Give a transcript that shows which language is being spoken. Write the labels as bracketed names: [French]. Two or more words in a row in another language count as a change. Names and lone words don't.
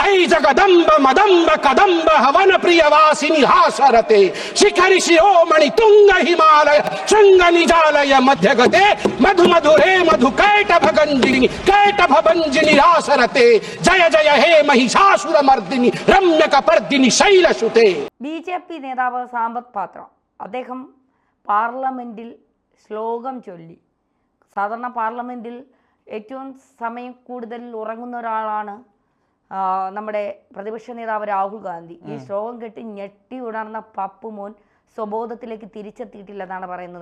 [Sanskrit] वै जगदम्ब मदम्ब कदम्ब हवन प्रियवासिनी हासरते शिखरि शिरोमणि तुंग हिमालय शृंग निजालय मध्यगते मधु मधुरे मधु कैटभ भंजिनी हासरते जय जय हे महिषासुर मर्दिनी रम्यक पर्दिनी शैलसुते. [Malayalam] ബിജെപി നേതാവ് സാമ്പത് പാത്ര അദ്ദേഹം പാർലമെന്റിൽ ശ്ലോകം ചൊല്ലി. സാധാരണ പാർലമെന്റിൽ ഏറ്റവും സമയം കൂടുതൽ ഉറങ്ങുന്ന ഒരാളാണ് നമ്മുടെ പ്രതിപക്ഷ നേതാവ് രാഹുൽ ഗാന്ധി. ഈ ശ്ലോകം കേട്ട് ഞെട്ടി ഉണർന്ന പപ്പുമോൻ സ്വബോധത്തിലേക്ക് തിരിച്ചെത്തിയിട്ടില്ലെന്നാണ് പറയുന്നത്.